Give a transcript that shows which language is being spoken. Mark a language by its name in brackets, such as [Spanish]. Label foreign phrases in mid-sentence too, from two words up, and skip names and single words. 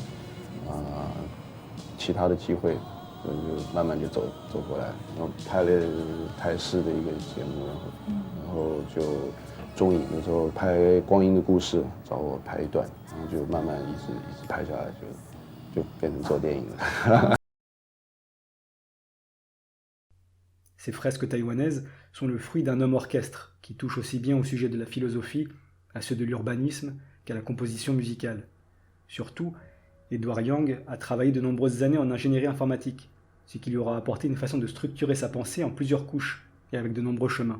[Chinese] 的机会，就慢慢就走过来，然后拍了台视的一个节目，然后就中影那时候拍《光阴的故事》，找我拍一段，然后就慢慢一直拍下来，就变成做电影了。 [French] Ces fresques taïwanaises sont le fruit d'un homme orchestre qui touche aussi bien au sujet de la philosophie, à ceux de l'urbanisme, qu'à la composition musicale. Surtout, Edward Young a travaillé de nombreuses années en ingénierie informatique, ce qui lui aura apporté une façon de structurer sa pensée en plusieurs couches et avec de nombreux chemins.